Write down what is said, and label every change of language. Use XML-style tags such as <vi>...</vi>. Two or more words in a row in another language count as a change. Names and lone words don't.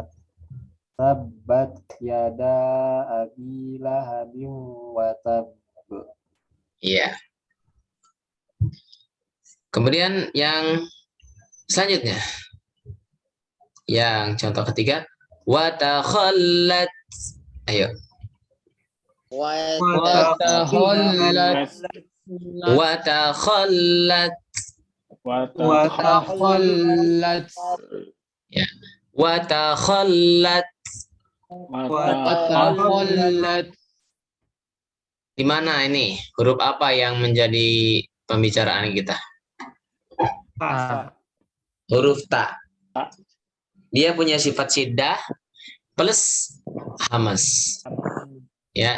<ar>تبت يدا أبي لهب وتب.</ar> <id>Iya. Kemudian yang selanjutnya. Yang contoh ketiga,</id> <ar>وتخلت.</ar> <id>Ayo.</id> <ar>وتخلت. وتخلت. وتخلت. Ya. وتخلت. وتخلت.</ar> <id>Di mana ini? Huruf apa yang menjadi pembicaraan kita? Huruf ta. Dia punya sifat syiddah plus hamas. Ya.</id>